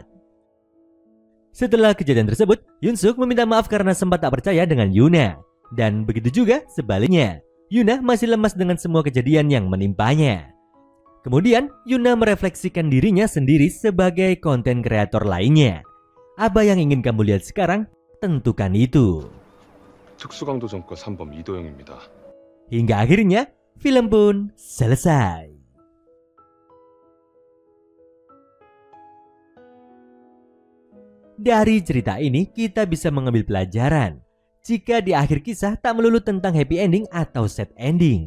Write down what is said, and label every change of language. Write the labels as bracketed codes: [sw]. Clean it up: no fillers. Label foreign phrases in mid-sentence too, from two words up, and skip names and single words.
[id] Setelah kejadian tersebut, Yun-suk meminta maaf karena sempat tak percaya dengan Yuna. Dan begitu juga sebaliknya, Yuna masih lemas dengan semua kejadian yang menimpanya. Kemudian, Yuna merefleksikan dirinya sendiri sebagai konten kreator lainnya. Apa yang ingin kamu lihat sekarang? Tentukan itu. [ko] 특수강도전과 3범 이도영입니다. [id] Hingga akhirnya, film pun selesai. Dari cerita ini kita bisa mengambil pelajaran jika di akhir kisah tak melulu tentang [en] happy ending [id] atau [en] sad ending.